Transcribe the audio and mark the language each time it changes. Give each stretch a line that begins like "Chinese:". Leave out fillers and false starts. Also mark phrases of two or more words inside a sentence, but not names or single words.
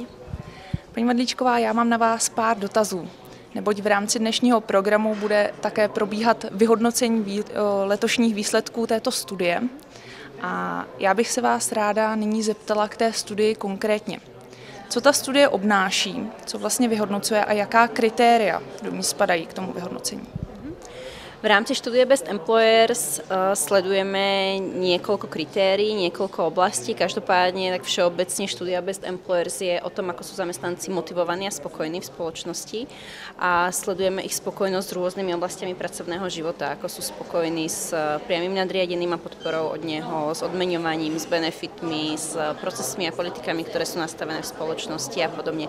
Czech: Paní Mandlíčková, já mám na vás pár dotazů, neboť v rámci dnešního programu bude také probíhat vyhodnocení letošních výsledků této studie. A já bych se vás ráda nyní zeptala k té studii konkrétně. Co ta studie obnáší, co vlastně vyhodnocuje a jaká kritéria do ní spadají k tomu vyhodnocení?
Slovak: V rámci štúdie Best Employers sledujeme niekoľko kritérií, niekoľko oblastí. Každopádne tak všeobecne štúdia Best Employers je o tom, ako sú zamestnanci motivovaní a spokojní v spoločnosti a sledujeme ich spokojnosť s rôznymi oblastiami pracovného života, ako sú spokojní s priamym nadriadeným a podporou od neho, s odmeňovaním, s benefitmi, s procesmi a politikami, ktoré sú nastavené v spoločnosti a podobne.